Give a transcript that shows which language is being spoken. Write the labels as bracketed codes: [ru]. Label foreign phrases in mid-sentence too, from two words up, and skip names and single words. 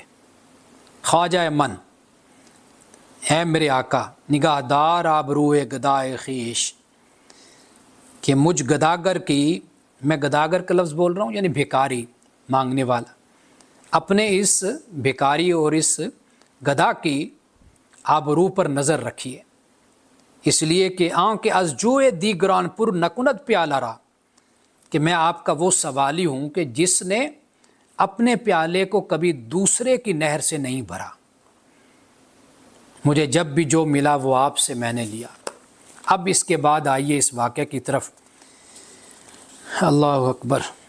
[fa] خواجہ من، [ur] اے میرے آقا، [fa] نگاہ دار آبروئے گدائے خیش، [ur] کہ مجھ گداگر کی، میں گداگر کا لفظ بول رہا ہوں یعنی بھکاری، مانگنے والا، اپنے اس بھکاری اور اس گدا کی آبرو پر نظر رکھیے، اس لیے کہ [fa] آنکھ از جوئے دیگران پر نکند پیالہ را، [ur] کہ میں آپ کا وہ سوالی ہوں کہ جس نے اپنے پیالے کو کبھی دوسرے کی نہر سے نہیں بھرا، مجھے جب بھی جو ملا وہ آپ سے میں نے لیا۔ اب اس کے بعد آئیے اس واقعے کی طرف۔ [ar] اللہ اکبر۔